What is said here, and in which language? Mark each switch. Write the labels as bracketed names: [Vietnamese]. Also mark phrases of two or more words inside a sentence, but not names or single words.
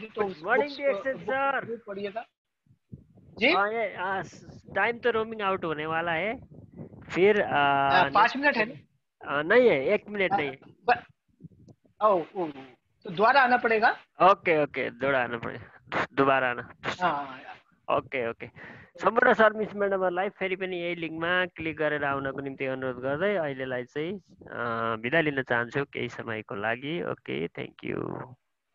[Hindi] तो उस बुक को पढ़िएगा जी। टाइम तो [English] roaming out [Hindi] होने वाला है, फिर 5 मिनट है ना? नहीं है, 1 मिनट नहीं है। तो दोबारा आना पड़ेगा। [English] okay okay, [Hindi] दोबारा आना। [English] okay okay. [Nepali] सम्पूर्ण सर्भिस म्याडमहरूलाई फेरि पनि यही लिङ्कमा क्लिक गरेर आउनको निम्ति अनुरोध गर्दै अहिलेलाई चाहिँ बिदा लिन चाहन्छु केही समयको लागि। [English] okay, thank you.